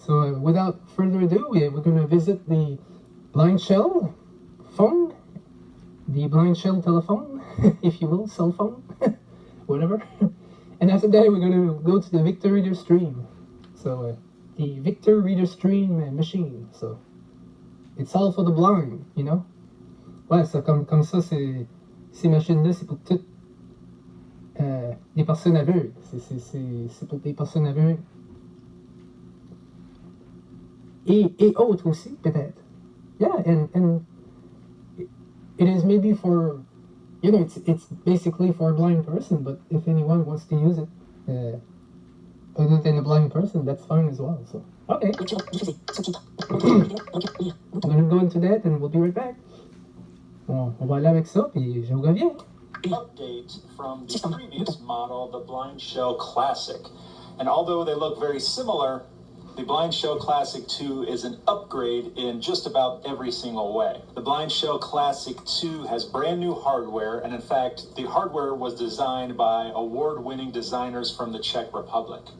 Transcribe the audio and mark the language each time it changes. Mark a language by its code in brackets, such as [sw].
[en] So without further ado, we're going to visit the Blind Shell phone, the Blind Shell telephone, if you will, cell phone, whatever. And after that, we're going to go to the Victor Reader Stream. So the Victor Reader Stream machine. So it's all for the blind, [fr] Ouais, ça, comme ça, ces machines-là, c'est pour toutes des personnes aveugles. C'est pour des personnes aveugles. Et autres aussi, peut-être. [en] Yeah, and it is maybe for, it's basically for a blind person, but if anyone wants to use it, other than a blind person, that's fine as well. So, okay. I'm gonna go into that and we'll be right back. [fr] Bon, on va aller avec ça, puis je reviens. [en] Update from the previous model, the Blind Shell Classic. And although they look very similar, the Blind Shell Classic 2 is an upgrade in just about every single way. The Blind Shell Classic 2 has brand new hardware, and in fact, the hardware was designed by award-winning designers from the Czech Republic.